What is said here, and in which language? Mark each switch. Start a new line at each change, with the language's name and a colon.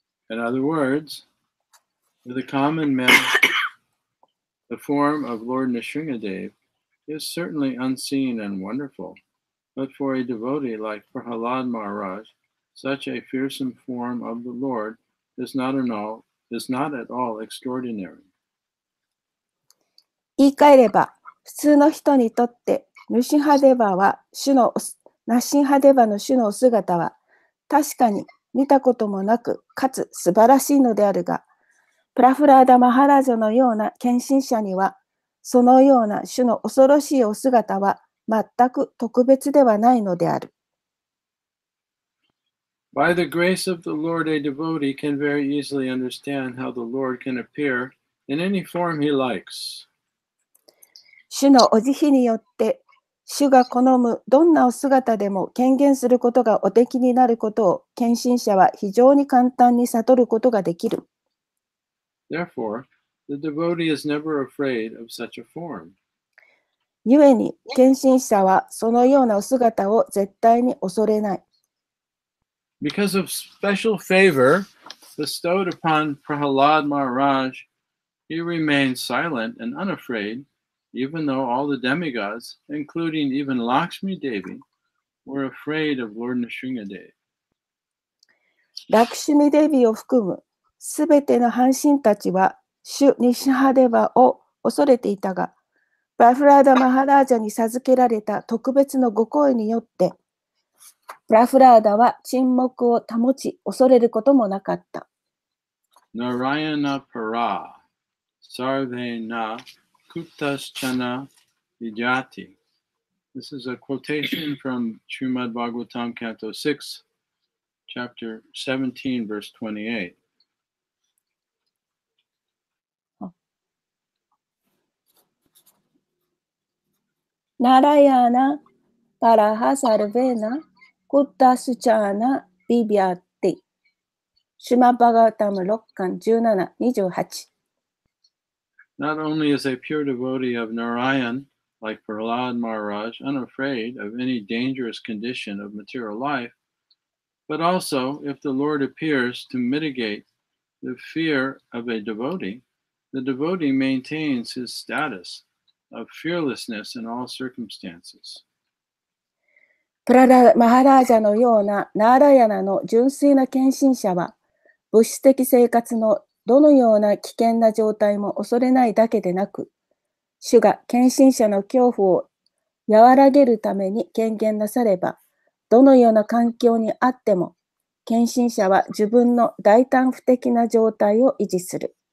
English: In other words, to the common man, the form of Lord Nrsingadev is certainly unseen and wonderful, but for a devotee like Prahalad Maharaj, such a fearsome form of the Lord is not at all extraordinary.
Japanese: 言い換えれば、普通の人にとってナシンハデバの主のお姿は確かに見たこともなく、かつ素晴らしいのであるが、プラフラーダ・マハラジャのような献身者には、そのような主の恐ろしいお姿は全く特別ではないのである。
English: By the grace of the Lord, a devotee can very easily understand how the Lord can appear in any form he likes.
Japanese: 主のお慈悲によって、主が好むどんなお姿でも権限することがおできになることを、献身者は非常に簡単に悟ることができる。
English: Therefore, the devotee is never afraid of such a form.
Japanese: ゆえに、献身者はそのようなお姿を絶対に恐れない。
English: Because of special favor bestowed upon Prahalad Maharaj, he remained silent and unafraid, even though all the demigods, including even Lakshmi Devi, were afraid of Lord Nrsingadev.
Japanese: ラクシュミデビを含むすべての半身たちは、主ニシハデバを恐れていたが、バフラーダ・マハラージャに授けられた特別のご好意によって、プラフラーダは沈黙を保ち、恐れることもなかった。
Sanskrit: Narayana para, sarvena kutaschana vijati.
English: This is a quotation from Srimad Bhagavatam, Canto 6, Chapter 17, verse 28.
Sanskrit: ナラヤナ・パラハ・サルベナ・クッタスチャーナ・ビビアティ。
Japanese: シュマバガタム6巻17、28。
English: Not only is a pure devotee of Narayan, like Prahlad Maharaj, unafraid of any dangerous condition of material life, but also, if the Lord appears to mitigate the fear of a devotee, the devotee maintains his status of fearlessness in all circumstances.
Japanese: プララ・マハラージャのようなナーラヤナの純粋な献身者は、物質的生活のどのような危険な状態も恐れないだけでなく、主が献身者の恐怖を和らげるために権限なされば、どのような環境にあっても、献身者は自分の大胆不敵な状態を維持する。